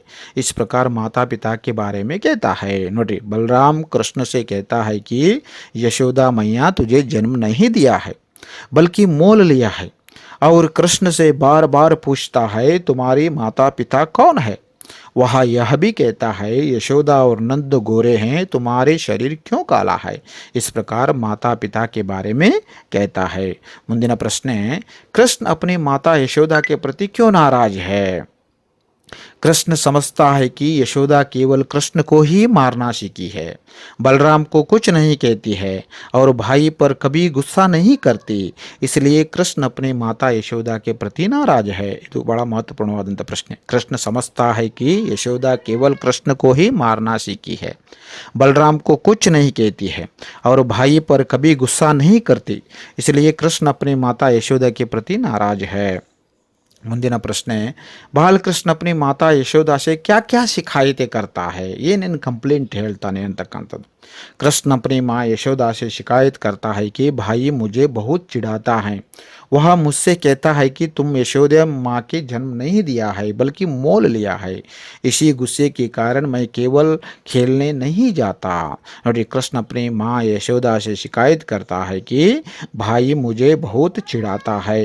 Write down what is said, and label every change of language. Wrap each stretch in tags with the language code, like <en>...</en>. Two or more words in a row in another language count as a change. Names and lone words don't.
<hi>इस प्रकार माता पिता के बारे में कहता है. नोटिए, बलराम कृष्ण से कहता है कि यशोदा मैया तुझे जन्म नहीं दिया है बल्कि मोल लिया है. और कृष्ण से बार बार पूछता है तुम्हारी माता पिता कौन है? वह यह भी कहता है यशोदा और नंद गोरे हैं, तुम्हारे शरीर क्यों काला है? इस प्रकार माता पिता के बारे में कहता है.</hi> <kn>ಮುಂದಿನ ಪ್ರಶ್ನೆ,</kn> <hi>कृष्ण अपनी माता यशोदा के प्रति क्यों नाराज है? कृष्ण समझता है कि यशोदा केवल कृष्ण को ही मारना सीखी है, बलराम को कुछ नहीं कहती है और भाई पर कभी गुस्सा नहीं करती, इसलिए कृष्ण अपनी माता यशोदा के प्रति नाराज है.</hi> <kn>ಇದು ಬಹಳ ಮಹತ್ವಪೂರ್ಣವಾದಂಥ ಪ್ರಶ್ನೆ.</kn> <hi>कृष्ण समझता है कि यशोदा केवल कृष्ण को ही मारना सीखी है, बलराम को कुछ नहीं कहती है और भाई पर कभी गुस्सा नहीं करती, इसलिए कृष्ण अपनी माता यशोदा के प्रति नाराज है.</hi> <kn>ಮುಂದಿನ ಪ್ರಶ್ನೆ,</kn> <hi>ಬಾಲಕೃಷ್ಣ अपनी माता यशोदा से क्या क्या शिकायतें करता है?</hi> <kn>ಏನೇನು ಕಂಪ್ಲೇಂಟ್ ಹೇಳ್ತಾನೆ ಅಂತಕ್ಕಂಥದ್ದು.</kn> <hi>कृष्ण अपनी माँ यशोदा से शिकायत करता है कि भाई मुझे बहुत चिढ़ाता है. वह मुझसे कहता है कि तुम यशोदा माँ के जन्म नहीं दिया है बल्कि मोल लिया है. इसी गुस्से के कारण मैं केवल खेलने नहीं जाता. और कृष्ण अपनी माँ यशोदा से शिकायत करता है कि भाई मुझे बहुत चिढ़ाता है.</hi>